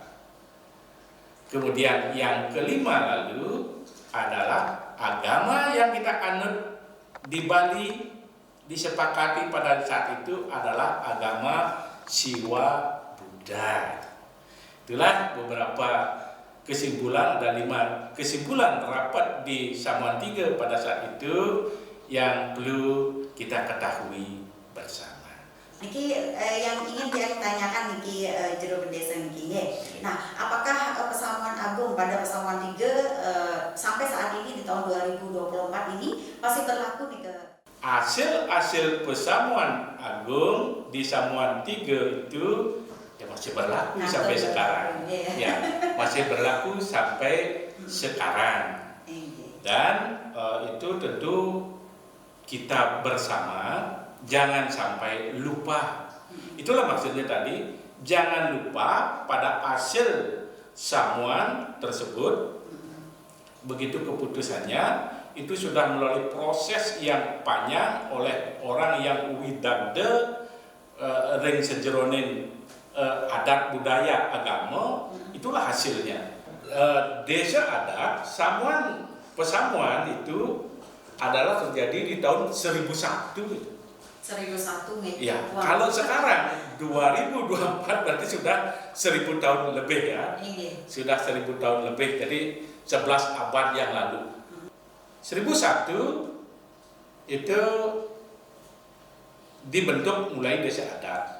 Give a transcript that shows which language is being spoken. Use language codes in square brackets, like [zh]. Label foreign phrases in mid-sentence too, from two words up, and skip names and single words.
[id] Kemudian yang kelima lalu adalah agama yang kita anut di Bali disepakati pada saat itu adalah agama Siwa Buddha. Itulah beberapa kesimpulan, ada 5 kesimpulan rapat di Samuan 3 pada saat itu yang perlu kita ketahui bersama. Niki yang ingin saya tanyakan Niki Jero Desa Niki. Nah, apakah Pesamuan Agung pada Pesamuan 3 sampai saat ini di tahun 2024 ini masih berlaku nih ke Hasil Pesamuan Agung di Samuan 3 itu ya masih berlaku sampai sekarang. Ya, masih berlaku sampai sekarang. Dan itu tentu kita bersama jangan sampai lupa. Itulah maksudnya tadi, jangan lupa pada hasil samuan tersebut. Begitu keputusannya itu sudah melalui proses yang panjang oleh orang yang [ban] widade ring sejeronin [id] adat budaya agama, itulah hasilnya. Desa adat pesamuan itu adalah terjadi di tahun 1001. 1001 nih. Ya, kalau sekarang 2024 berarti sudah 1000 tahun lebih ya. Sudah 1000 tahun lebih, jadi 11 abad yang lalu. 1001 itu dibentuk mulai desa adat.